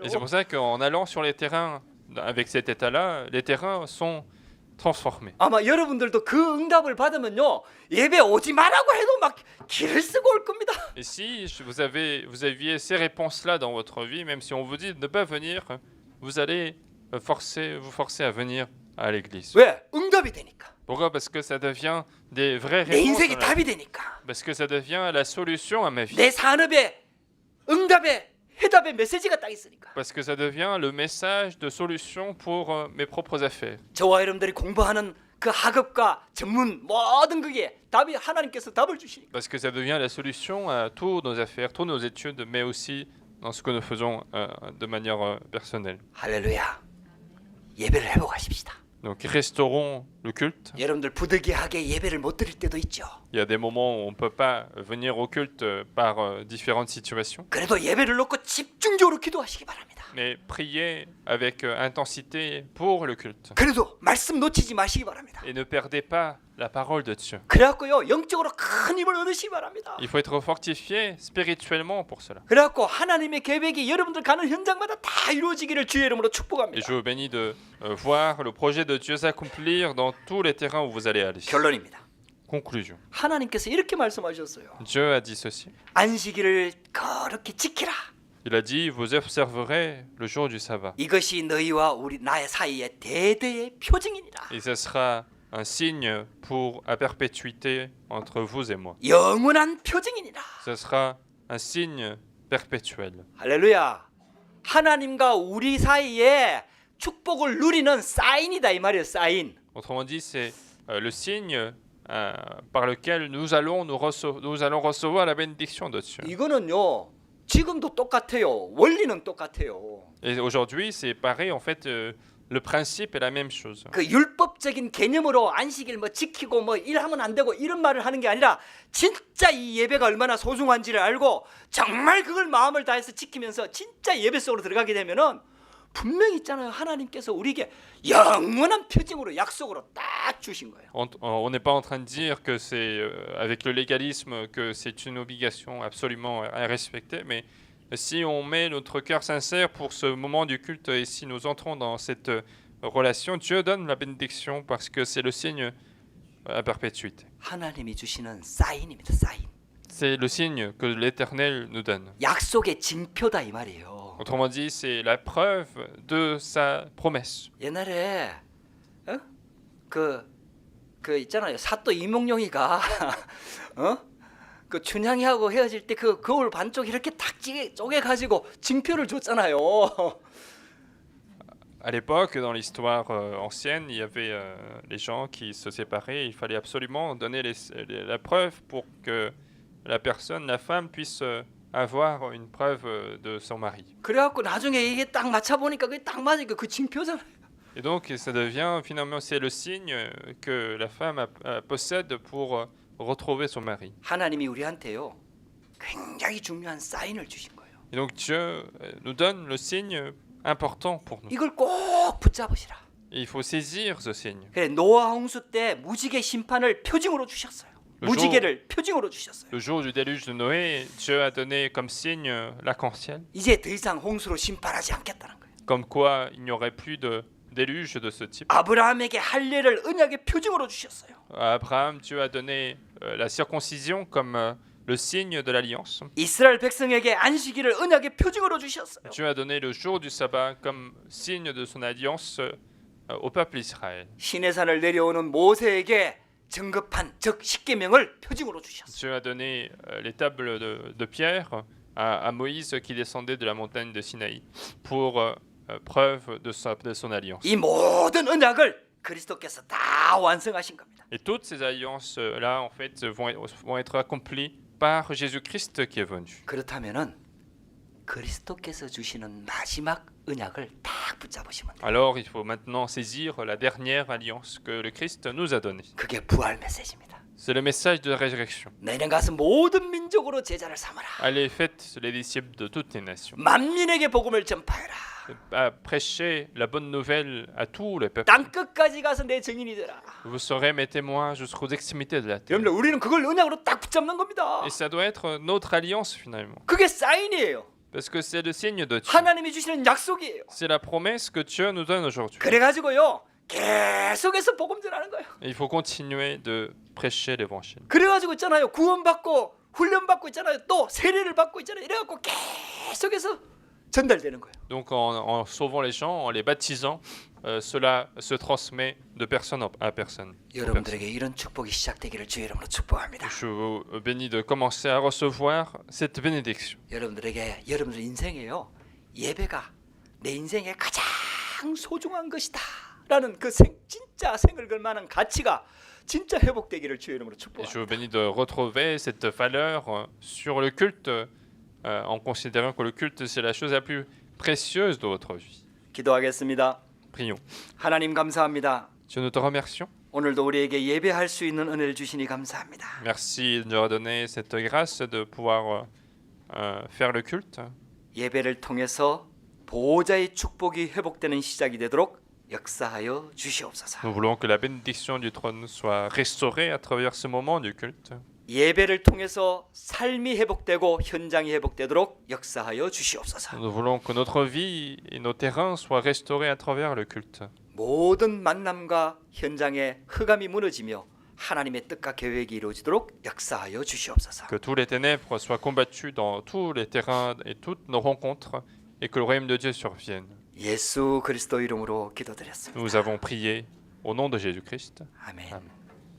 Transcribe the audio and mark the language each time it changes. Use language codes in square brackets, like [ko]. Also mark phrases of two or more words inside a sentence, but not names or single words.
[fr] Et c'est pour ça qu'en allant sur les terrains avec cet état-là, les terrains sont transformés. [ko] 아마 여러분들도 그 응답을 받으면요, 예배 오지 말라고 해도 막 길을 쓰고 올 겁니다. [fr] Et si vous aviez ces réponses-là dans votre vie, même si on vous dit de ne pas venir, vous allez vous forcer à venir à l'église. [ko] 왜? 응답이 되니까. [fr] Pourquoi? Parce que ça devient des vraies [ko] 내 [fr] réponses. [ko] 인생의 답이 되니까. [fr] Parce que ça devient la solution à ma vie. [ko] 내 산업에 응답의 해답의 메시지가 딱 있으니까. [fr] Parce que ça devient le message de solution pour mes propres affaires. [ko] 저와 여러분들이 공부하는 그 학업과 전문 모든 그게 답이, 하나님께서 답을 주시니까. [fr] Parce que ça devient la solution à tous nos affaires, toutes nos études, mais aussi dans ce que nous faisons de manière personnelle. [ko] 할렐루야. 예배를 회복하십시다. [fr] Donc restaurons le culte. [ko] 여러분들 부득이하게 예배를 못 드릴 때도 있죠. [fr] Il y a des moments où on ne peut pas venir au culte par différentes situations. [ko] 그래도 예배를 놓고 집중적으로 기도하시기 바랍니다. [fr] Mais priez avec intensité pour le culte. [ko] 그래도 말씀 놓치지 마시기 바랍니다. [fr] Et ne perdez pas la parole de Dieu. [ko] 그래갖고요, 영적으로 큰 힘을 얻으시기 바랍니다. [fr] Il faut être fortifié spirituellement pour cela. [ko] 그래갖고 하나님의 계획이 여러분들 가는 현장마다 다 이루어지기를 주의 이름으로 [fr] Et [ko] 축복합니다. [fr] je vous bénis de voir le projet de Dieu s'accomplir dans tous les terrains où vous allez aller. [ko] 결론입니다. [fr] Conclusion. [ko] 하나님께서 이렇게 말씀하셨어요. [fr] Dieu a dit ceci. [ko] 안식일을 거룩히 지키라. [fr] Il a dit, vous observerez le jour du sabbat. [ko] 이것이 너희와 나의 사이의 대대의 표징이니라. [fr] Et ce sera un signe à perpétuité entre vous et moi. [ko] 영원한 표징이니라. [fr] Ce sera un signe perpétuel. [ko] 할렐루야. 하나님과 우리 사이에 축복을 누리는 사인이다 이 말이에요. 사인. [fr] Autrement dit, c'est le signe par lequel nous allons recevoir la bénédiction de Dieu. [ko] 이거는요. 지금도 똑같아요. 원리는 똑같아요. [fr] Et aujourd'hui, c'est pareil, en fait, le principe est la même chose. [ko] 그 율법적인 개념으로 안식일 뭐 지키고 뭐 일하면 안 되고 이런 말을 하는 게 아니라 진짜 이 예배가 얼마나 소중한지를 알고 정말 그걸 마음을 다해서 지키면서 진짜 예배 속으로 들어가게 되면은 분명히 있잖아요. 하나님께서 우리에게 영원한 표징으로 약속으로 딱 주신 거예요. [fr] On n'est pas en train de dire que c'est avec le légalisme que c'est une obligation absolument à respecter, mais si on met notre cœur sincère pour ce moment du culte et si nous entrons dans cette relation, Dieu donne la bénédiction parce que c'est le signe à perpétuité. [ko] 하나님이 주시는 사인입니다. 사인. [fr] C'est le signe que l'Éternel nous donne. [ko] 약속의 징표다 이 말이에요. [fr] Autrement dit, c'est la preuve de sa promesse. [ko] 옛날에 그 있잖아요. 사또 이몽룡이가 그 춘향이하고 헤어질 때 그 거울 반쪽 이렇게 탁 쪼개 가지고 징표를 줬잖아요. [fr] À l'époque, dans l'histoire ancienne, il y avait les gens qui se séparaient. Il fallait absolument donner la preuve pour que la personne, la femme, puisse avoir une preuve de son mari. [ko] 그래갖고 나중에 이게 딱 맞춰 보니까 그게 딱 맞으니까 그 징표잖아요. [fr] Et donc, ça devient finalement, c'est le signe que la femme possède pour retrouver son mari. [ko] 하나님이 우리한테요 굉장히 중요한 사인을 주신 거예요. [fr] Et donc Dieu nous donne le signe important pour nous. [ko] 이걸 꼭 붙잡으시라. [fr] Et il faut saisir ce signe. [ko] 그래 노아 홍수 때 무지개 심판을 표징으로 주셨어요. 무지개를 표징으로 주셨어요. [fr] Le jour du déluge de Noé, Dieu a donné comme signe l'arc-en-ciel. [ko] 이제 더 이상 홍수로 심판하지 않겠다는 거예요. [fr] Comme quoi, il n'y aurait plus de déluge de ce type. [ko] 아브라함에게 할례를 언약의 표징으로 주셨어요. [fr] À Abraham, Dieu a donné la circoncision comme le signe de l'alliance. [ko] 이스라엘 백성에게 안식일을 언약의 표징으로 주셨어요. [fr] Dieu a donné le jour du sabbat comme signe de son alliance au peuple Israël. [ko] 시내산을 내려오는 모세에게 정급한 즉 십계명을 표징으로 주셨어요. [fr] Dieu a donné les tables de pierre à Moïse qui descendait de la montagne de Sinaï pour preuve de son alliance. [ko] 이 모든 언약을 그리스도께서 다 완성하신 겁니다. [fr] Et toutes ces alliances-là, en fait, vont être accomplies par Jésus-Christ qui est venu. [ko] 그렇다면은 그리스도께서 주시는 마지막 언약을 딱 붙잡으시면 돼요. [fr] Alors, il faut maintenant saisir la dernière alliance que le Christ nous a donnée. [ko] 그게 부활 메시지입니다. [fr] C'est le message de la résurrection. [ko] 너희는 가서 모든 민족으로 제자를 삼아라. [fr] Allez, faites les disciples de toutes les nations. [ko] 만민에게 복음을 전파해라. [fr] À prêcher la bonne nouvelle à tous les peuples. [ko] 땅 끝까지 가서 내 증인이 되라. [fr] Vous serez mes témoins jusqu'aux extrémités de la terre. [ko] 여러분들 우리는 그걸 언약으로 딱 붙잡는 겁니다. [fr] Et ça doit être notre alliance finalement. [ko] 그게 사인이에요. [fr] Parce que c'est le signe de Dieu. [ko] 하나님이 주시는 약속이에요. [fr] C'est la promesse que Dieu nous donne aujourd'hui. [ko] 그래가지고요 계속해서 복음 전하는 거예요. [fr] Et il faut continuer de prêcher l'évangile. [ko] 그래가지고 있잖아요 구원받고 훈련받고 있잖아요 또 세례를 받고 있잖아요 이래갖고 계속해서 전달되는 거예요. [fr] Donc en sauvant les gens, en les baptisant, cela se transmet de personne à personne. [ko] 여러분들에게 이런 축복이 시작되기를 주의 이름으로 축복합니다. [fr] Je vous bénis de commencer à recevoir cette bénédiction. [ko] 여러분들에게 여러분들 인생에요 예배가 내 인생의 가장 소중한 것이다 라는 그 진짜 생을 걸 만한 가치가 진짜 회복되기를 주의 이름으로 [fr] Et je [ko] 축복합니다. [fr] vous bénis de retrouver cette valeur sur le culte en considérant que le culte c'est la chose la plus précieuse de votre vie. [ko] 기도하겠습니다. [fr] Prions. [ko] 하나님 감사합니다. [fr] Dieu, nous te remercions. [ko] 오늘도 우리에게 예배할 수 있는 은혜를 주시니 감사합니다. [fr] Merci de nous redonner cette grâce de pouvoir faire le culte. [ko] 예배를 통해서 보호자의 축복이 회복되는 시작이 되도록 역사하여 주시옵소서. [fr] Nous voulons que la bénédiction du trône soit restaurée à travers ce moment du culte. [ko] 예배를 통해서 삶이 회복되고 현장이 회복되도록 역사하여 주시옵소서. [fr] Nous voulons que notre vie et nos terrains soient restaurés à travers le culte. [ko] 모든 만남과 현장의 흑암이 무너지며 하나님의 뜻과 계획이 이루어지도록 역사하여 주시옵소서. [fr] Que tous les ténèbres soient combattus dans tous les terrains et toutes nos rencontres et que le royaume de Dieu survienne. [ko] 예수 그리스도 이름으로 기도드렸습니다. [fr] Nous avons prié au nom de Jésus-Christ. [ko] 아멘. [fr] Amen.